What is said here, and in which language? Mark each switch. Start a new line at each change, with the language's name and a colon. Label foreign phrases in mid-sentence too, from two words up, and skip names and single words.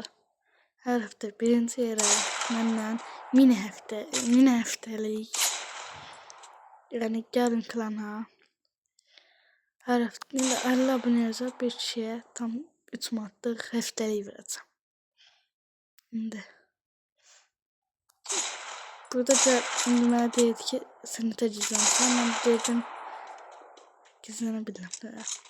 Turkish: Her hafta birinci yere benden mini haftelik. Yani gelin klana. Her hafta 50 aboneye bir kişiye tam 3 manatlıq haftelik vereceğim.
Azerbaijani: Şimdi. Burada da şimdi mənə deyirdi ki, sınıfta gizlənsən. Mən dedim, gizlənə bilmirəm.